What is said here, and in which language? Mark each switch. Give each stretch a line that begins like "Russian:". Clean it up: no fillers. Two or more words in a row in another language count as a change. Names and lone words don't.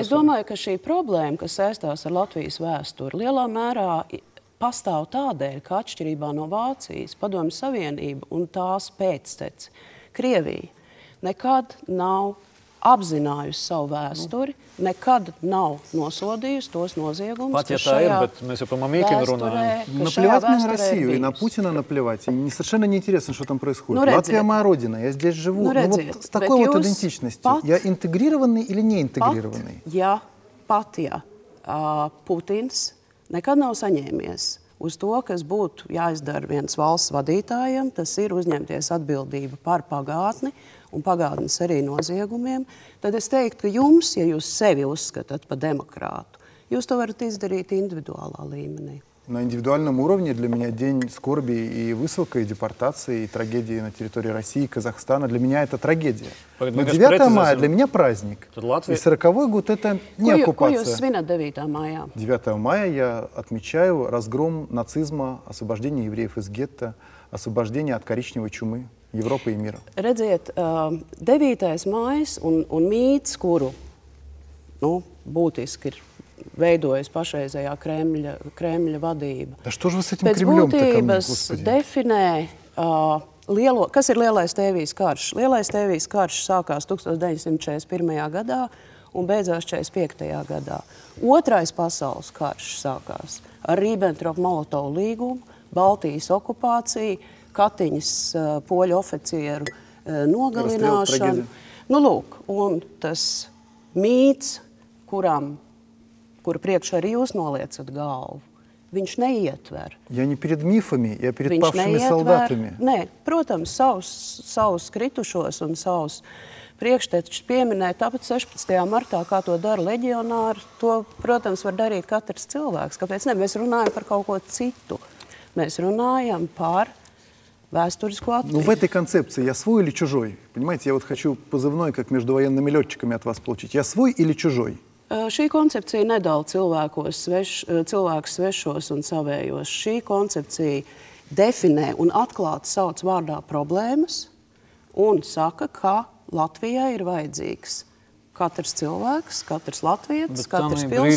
Latvian: Es domāju, ka šī problēma, kas saistās ar Latvijas vēsturi, lielā mērā pastāv tādēļ, ka atšķirībā no Vācijas, Padomju Savienība un tās pēcteci Krievija nekad nav apzinājusi savu vēsturi, nekad nav nosodījusi tos noziegumus, Pat, ja tā ir, bet mēs jau par Mamīkinu runājam.
Russian: Наплевать мне на Россию и на Путина наплевать. И мне совершенно неинтересно, что там происходит. Латвия моя родина, я здесь живу. Вот с такой вот идентичностью. Я интегрированный или не интегрированный?
Latvian: Ja Putins nekad nav saņēmies uz to, kas būtu jāizdara viens valsts vadītājiem, tas ir uzņemties atbildību par pagātni un pagātnes arī noziegumiem, tad es teiktu, ka jums, ja jūs sevi uzskatāt par demokrātu, jūs to varat izdarīt individuālā līmenī.
Russian: На индивидуальном уровне для меня день скорби и высылка, и депортации, и трагедии на территории России, Казахстана. Для меня это трагедия. Но 9 мая для меня праздник. И 40-й год это не оккупация.
Latvian: Ko jūs svinat 9. maijā?
Russian: 9 мая я отмечаю разгром нацизма, освобождение евреев из гетто, освобождение от коричневой чумы Европы и мира.
Latvian: Redziet, 9. mājas un mīts, kuru būtiski ir veidojas pašreizējā Kremļa vadība.
Russian: Да что же вы с этим Кремлем-то ко мне, Господи?
Latvian: Definē, kas ir Lielais Tēvijas karš? Lielais Tēvijas karš sākās 1941. gadā un beidzās 45. gadā. Otrais pasaules karš sākās ar Ribbentrop-Molotovu līgumu, Baltijas okupāciju, Katiņas poļu oficieru nogalināšanu. Nu, lūk, un tas mīts, kura priekšā arī jūs noliecat galvu, viņš neietver.
Russian: Я не перед мифами, я перед павшими солдатами.
Latvian: Nē, protams, savus kritušos un savus priekštečus pieminēt, tāpat 16. martā, kā to dara leģionāri, to, protams, var darīt katrs cilvēks. Kāpēc ne? Mēs runājam par kaut ko citu. Mēs runājam par vēsturisku Latviju.
Russian: Ну, в этой концепции я свой или чужой? Понимаете, я вот хочу позывной, как между военными летчиками от вас получить. Я свой или чужой?
Latvian: Šī koncepcija nedala cilvēkus svešos un savējos. Šī koncepcija definē un atklāti sauc vārdā problēmas un saka, ka Latvijai ir vajadzīgs katrs cilvēks, katrs latvietis, katrs pilsonis.